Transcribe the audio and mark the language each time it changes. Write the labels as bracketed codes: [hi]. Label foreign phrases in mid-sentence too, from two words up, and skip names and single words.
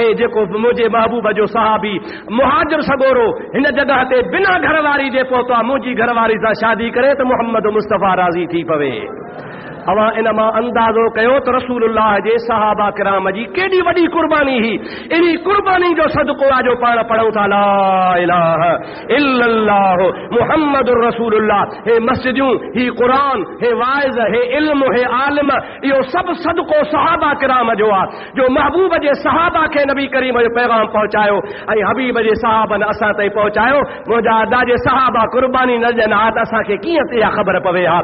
[sd] जेको मुंहिंजे महबूब जो साहबी मुहाजिर सगोरो हिन जॻह ते बिना घर वारी जे पहुतो आहे मुंहिंजी घरवारी सां शादी करे त मोहम्मद मुस्तफ़ा राज़ी थी पवे। अवां इन मां अंदाज़ो कयो त रसूलुल्लाह जे सहाबा किराम जी केॾी वॾी कुर्बानी ही। इन्ही कुर्बानी जो सदको आहे जो पाण पढ़ूं था [ar] لا إله إلا الله محمد رسول الله. [sd] हे मस्जिदूं ही क़ुरान हे वाइज़ हे इल्म हे आलिम इहो सभु सदको सहाबा किराम जो आहे जो महबूब जे सहाबा खे नबी करीम जो पैगाम पहुचायो ऐं हबीब जे सहाबन असां ताईं पहुचायो। मुंहिंजा अदा जे सहाबा कुर्बानी न ॾियनि हा त असांखे कीअं इहा ख़बर पवे हा।